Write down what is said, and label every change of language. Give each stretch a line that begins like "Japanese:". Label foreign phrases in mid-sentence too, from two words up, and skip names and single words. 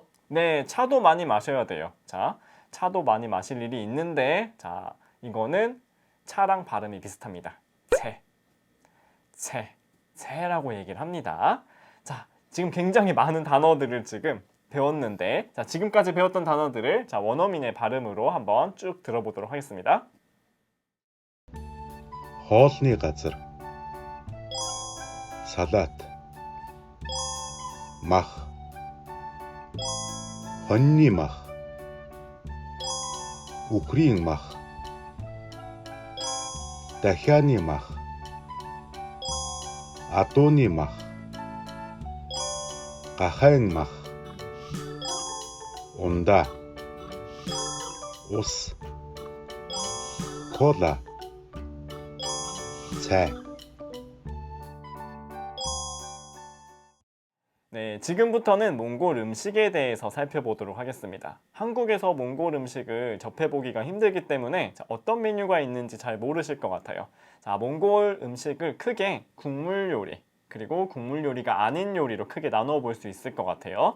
Korean: 네, 차도 많이 마셔야 돼요. 자, 차도 많이 마실 일이 있는데, 자, 이거는 차랑 발음이 비슷합니다. 채라고 얘기를 합니다. 자, 지금 굉장히 많은 단어들을 지금 배웠는데, 자, 지금까지 배웠던 단어들을 자, 원어민의 발음으로 한번 쭉 들어보도록 하겠습니다.
Mongolian: хоолны газар, салаат, мах, хоньны мах, үхрийн мах, дахианы мах, адууны мах, гахайн мах, ундаа, ус, кола, цай.
Korean: 네, 지금부터는 몽골 음식에 대해서 살펴보도록 하겠습니다. 한국에서 몽골 음식을 접해보기가 힘들기 때문에 자, 어떤 메뉴가 있는지 잘 모르실 것 같아요. 자, 몽골 음식을 크게 국물 요리, 그리고 국물 요리가 아닌 요리로 크게 나누어 볼 수 있을 것 같아요.